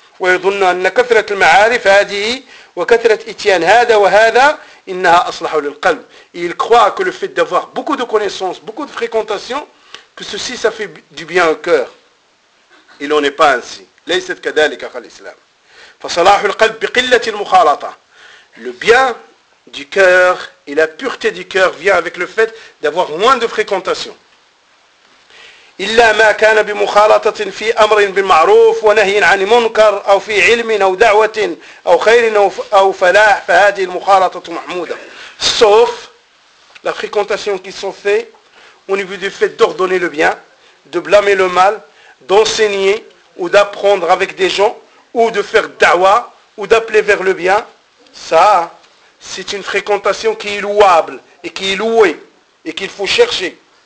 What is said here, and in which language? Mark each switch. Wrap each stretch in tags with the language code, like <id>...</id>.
<ar>ويظن أن كثرة المعارف هذه وكثرة إتيان هذا وهذا إنها أصلح للقلب.</ar> <fr>Il croit que le fait d'avoir beaucoup de connaissances, beaucoup de fréquentations, que ceci ça fait du bien au cœur. Il n'en est pas ainsi.</fr> <ar>ليست كذلك قال الإسلام. فصلاح القلب بقلة المخالطة.</ar> <fr>Le bien du cœur et la pureté du cœur vient avec le fait d'avoir moins de fréquentations.</fr> <ar>إلا ما كان بمخالطة في أمر بالمعروف ونهي عن منكر أو في علم أو دعوة أو خير أو فلاح فهذه المخالطة محمودة.</ar> <fr>Sauf la fréquentation qui sont faits au niveau du fait d'ordonner le bien, de blâmer le mal, d'enseigner ou d'apprendre avec des gens ou de faire dawa ou d'appeler vers le bien, ça c'est une fréquentation qui est louable et qui est louée et qu'il faut chercher.</fr>